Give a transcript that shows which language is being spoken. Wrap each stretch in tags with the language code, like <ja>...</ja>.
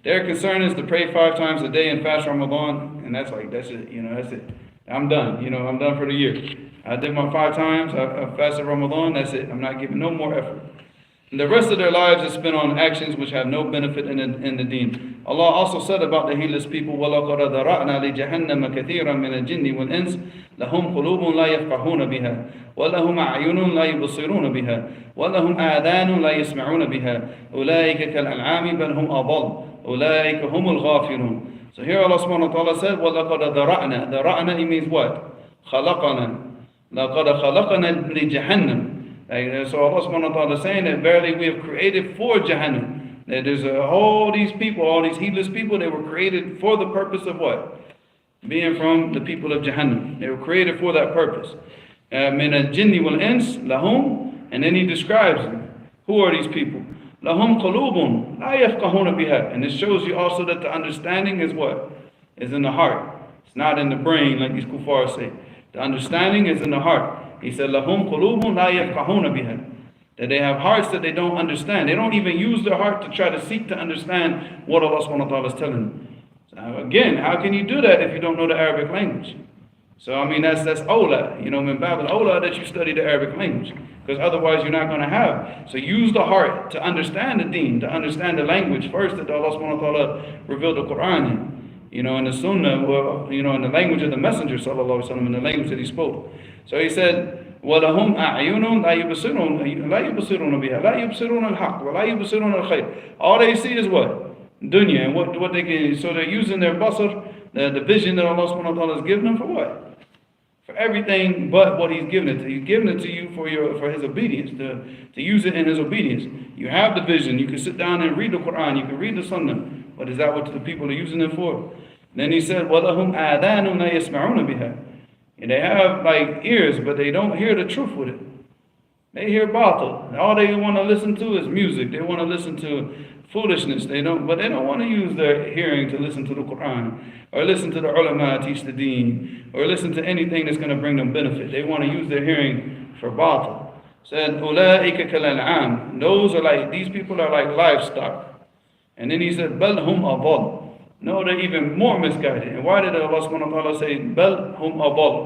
<en>Their concern is to pray 5 times a day and fast Ramadan, and that's it. That's it. I'm done. I'm done for the year. I did my 5 times. I fasted Ramadan. That's it. I'm not giving no more effort. The rest of their lives is spent on actions which have no benefit in the deen. Allah also said about the heedless people,</en> <ar>وَلَقَدْ ذَرَأْنَا لِجَهَنَّمَ كَثِيرًا مِنَ الْجِنِّ وَالْإِنسِ لَهُمْ قُلُوبٌ لَا يَفْقَهُونَ بِهَا وَلَهُمْ أَعْيُنٌ لَا يُبْصِرُونَ بِهَا وَلَهُمْ آذَانٌ لَا يَسْمَعُونَ بِهَا أُولَٰئِكَ كَالْأَنْعَامِ بَلْ هُمْ أَضَلُّ أُولَٰئِكَ هُمُ الْغَافِلُونَ.</ar> <en>So here Allah subhanahu wa ta'ala said,</en> <ar>وَلَقَدْ ذَرَأْنَا. ذَرَأْنَا,</ar> <en>it means what?</en> <ar>خَلَقَنَا. لَقَدْ خَلَقَنَا لِجَهَنَّمَ.</ar> <en>So Allah subhanahu wa ta'ala is saying that verily we have created for Jahannam. That there's all these people, all these heedless people, they were created for the purpose of what? Being from the people of Jahannam. They were created for that purpose.</en> <ar>مِنَ الْجِنِّ وَالْإِنسِ لَهُمْ.</ar> <en>And then he describes them. Who are these people?</en> <ar>لَهُمْ قُلُوبٌ لَا يَفْقَهُونَ بِهَا.</ar> <en>And it shows you also that the understanding is what? Is in the heart. It's not in the brain like these kuffar say. The understanding is in the heart. He said,</en> <ar>لَهُمْ قُلُوبٌ لَا يَفْقَهُونَ بِهَا.</ar> <en>That they have hearts that they don't understand. They don't even use their heart to try to seek to understand what Allah subhanahu wa ta'ala is telling them. So again, how can you do that if you don't know the Arabic language? So I mean, that's awla.</en> <ar>Min bab al-awla</ar> <en>that you study the Arabic language. Because otherwise you're not going to have. So use the heart to understand the deen, to understand the language first that Allah subhanahu wa ta'ala revealed the Quran in. In the Sunnah, in the language of the Messenger, sallallahu alaihi wasallam, in the language that he spoke. So he said,</en> <ar>وَلَهُمْ أَعْيُنٌ لَا يُبْصِرُونَ بِهَا لَا يُبْصِرُونَ الْحَقِّ وَلَا يُبْصِرُونَ الْخَيْرِ.</ar> <en>All they see is what? Dunya. And what they can. So they're using their basar, the vision that Allah subhanahu wa ta'ala has given them for what? For everything but what He's given it to you. He's given it to you for His obedience, to use it in His obedience. You have the vision. You can sit down and read the Quran. You can read the Sunnah. But is that what the people are using it for? Then he said,</en> <ar>وَلَهُمْ آذَانٌ لَا يَسْمَعُونَ بِهَا.</ar> <en>And they have like ears, but they don't hear the truth with it. They hear batil. All they want to listen to is music. They want to listen to foolishness. But they don't want to use their hearing to listen to the Quran, or listen to the ulama teach the deen, or listen to anything that's going to bring them benefit. They want to use their hearing for batil. Said,</en> <ar>أُولَٰئِكَ كَالْأَنْعَامِ.</ar> <en>Those are like, these people are like livestock. And then he said,</en> <ar>بَلْ هُمْ أَضَلُّ.</ar> <en>No, they're even more misguided. And why did Allah subhanahu wa ta'ala say,</en> <ar>بَلْ هُمْ أَضَلُّ?</ar>